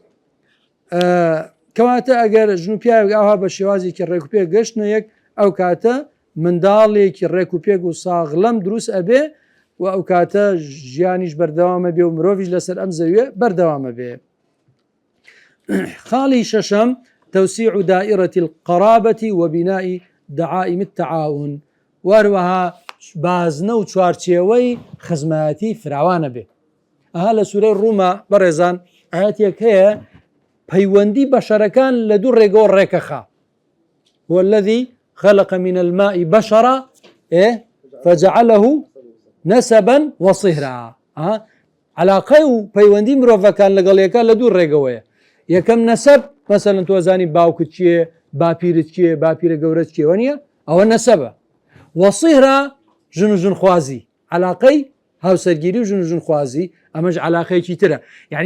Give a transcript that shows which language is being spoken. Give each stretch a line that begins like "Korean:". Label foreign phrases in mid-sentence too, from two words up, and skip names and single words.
Central Kurdish: کەواتە ئەگەر ژن و پیاوێک ئاوا بە شێوازێکی ڕێک و پێک گەشتنە یەک ئەو کاتە منداڵێکی ڕێک و پێک و ساغڵەم دروست ئەبێ و ئەو کاتە ژیانیش بەردەوامە بێ و مرۆڤیش لەسەر ئەم زەویە بەردەوامە بێ خاڵی شەشەم
Arabic: توسيع دائرة القرابة وبناء دعائم التعاون
Central Kurdish: وروها بازنە و چوارچێوەی خزمەتی فراوانە بێ ئەها لە سوورەی ڕوومە بەڕێزان ئاەتێک هەیە پەیوەندی بەشەرەکان لە دوو ڕێگەوە ڕێکەخا
Arabic: هو الذي خلق من الماء بشرا إيه فجعله نسبا وصهرا
Central Kurdish: علاقه و پەیوەندی مرۆڤەکان لەگەڵ یەکە لە دوو ڕێگەوەیە یەکەم نەسەب مەسەڵەن تۆزانی باوکت چییە باپیرت چییە باپیرە گەورەت چیەوە نییە ئەوە نەسەبە وەصیهرا ژن و ژنخوازی علاقەی هاوسەرگیری و ژن و ژنخوازی ئەمەش علاقەیەکی ترە یعنی